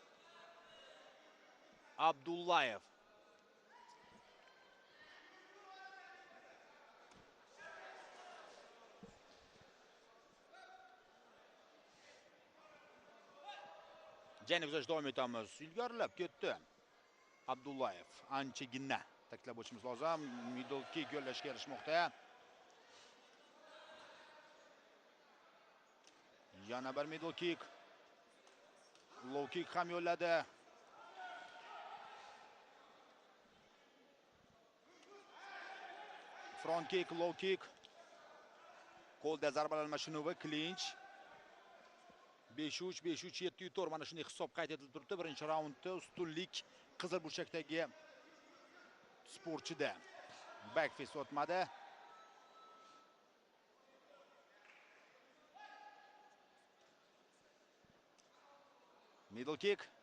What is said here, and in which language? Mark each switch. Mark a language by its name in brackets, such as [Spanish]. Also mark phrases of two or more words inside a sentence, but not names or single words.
[Uzbek] Abdullayev jangni kuzatishda davom etamiz. Ilgarilab ketdi. Abdullayev anchagina taklab o'tishimiz lozim. [English] Middle kick [Uzbek] yo'llashga erishmoqda. Yana bir [English] middle kick. Low kick [Uzbek] ham yo'lladi. [English] Front kick, low kick. [Uzbek] Qo'lda zarbalar almashinuvi, clinch. 5-3, 5-3, 7-4 mana shunday hisob qayd etilib turibdi. Birinchi raundda ustunlik qizil burchakdagi sportchida. Backfist o'tmadi. [English] Middle kick.